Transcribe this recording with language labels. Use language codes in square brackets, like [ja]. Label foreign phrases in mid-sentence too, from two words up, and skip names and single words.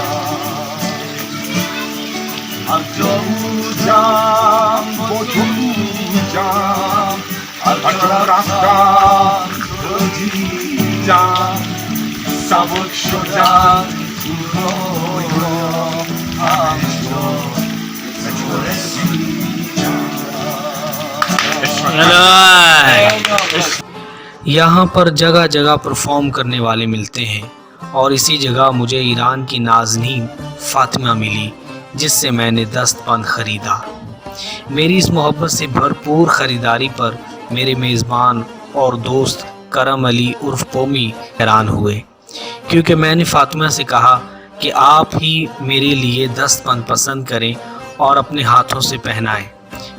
[fa] هر جا بودم با تو بودم، هر جا رفتم تو دیدم. سبک شدم تو رویام همه جا به تو رسیدم. [hi] यहाँ पर जगह जगह परफॉर्म करने वाले मिलते हैं और इसी जगह मुझे ईरान की नाज़नीन फ़ातिमा मिली जिससे मैंने दस्तबंद ख़रीदा. मेरी इस मोहब्बत से भरपूर ख़रीदारी पर मेरे मेज़बान और दोस्त करम अली उर्फ पोमी हैरान हुए क्योंकि मैंने फ़ातिमा से कहा कि आप ही मेरे लिए दस्तबंद पसंद करें और अपने हाथों से पहनाएं.